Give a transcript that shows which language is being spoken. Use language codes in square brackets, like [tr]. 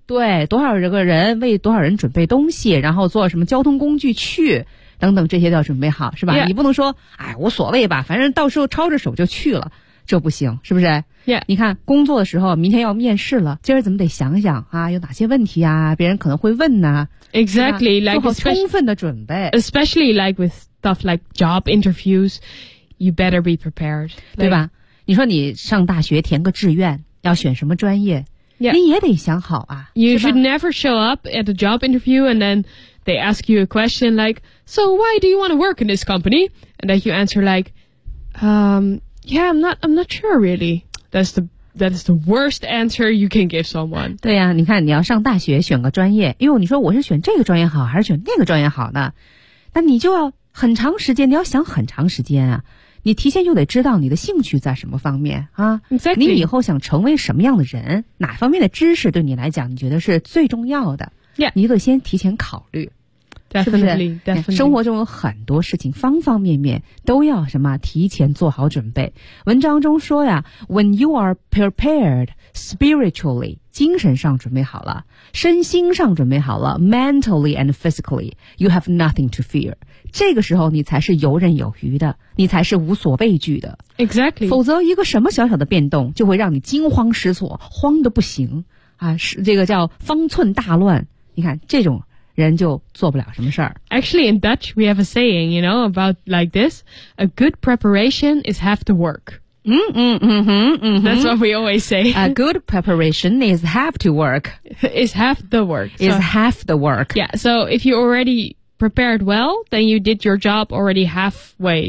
[zh] 对，多少个人为多少人准备东西，然后坐什么交通工具去，等等，这些都要准备好，是吧？ [en] Yeah. [zh] 你不能说，哎，无所谓吧，反正到时候抄着手就去了，这不行，是不是？ [en] Yeah. [zh] 你看工作的时候，明天要面试了，今儿怎么得想想啊，有哪些问题啊，别人可能会问呢、啊？ [en] Exactly, like [zh] 做好充分的准备， [en] especially like with. Stuff like job interviews, you better be prepared. Like, [zh] 对吧？你说你上大学填个志愿，要选什么专业？ [en] Yeah. [zh] 你也得想好啊。 [en] You should never show up at a job interview and then they ask you a question like, "So why do you want to work in this company?" And then you answer like, "Yeah, I'm not sure really." That's the worst answer you can give someone. [zh] 对呀、啊，你看你要上大学选个专业，哎呦，你说我是选这个专业好还是选那个专业好呢？那你就要。很长时间，你要想很长时间啊！你提前就得知道你的兴趣在什么方面啊、 [en] exactly. [zh] 你以后想成为什么样的人，哪方面的知识对你来讲你觉得是最重要的、 [en] yeah. [zh] 你得先提前考虑 [en] definitely, [zh] 是不是 [en] definitely. [zh] 生活中有很多事情方方面面都要什么提前做好准备文章中说呀 [en] When you are prepared spiritually [zh] 精神上准备好了，身心上准备好了 ， [en] mentally and physically, you have nothing to fear. [zh] 这个时候你才是游刃有余的，你才是无所畏惧的。 [en] Exactly. [zh] 否则一个什么小小的变动就会让你惊慌失措，慌得不行啊！是这个叫方寸大乱，你看这种人就做不了什么事儿。 [en] Actually, in Dutch, we have a saying, you know, about like this: a good preparation is half the work. 嗯哼 That's what we always say. A good preparation is half the work. Is half the work. So, is half the work. Yeah. So if you already prepared well, then you did your job already halfway.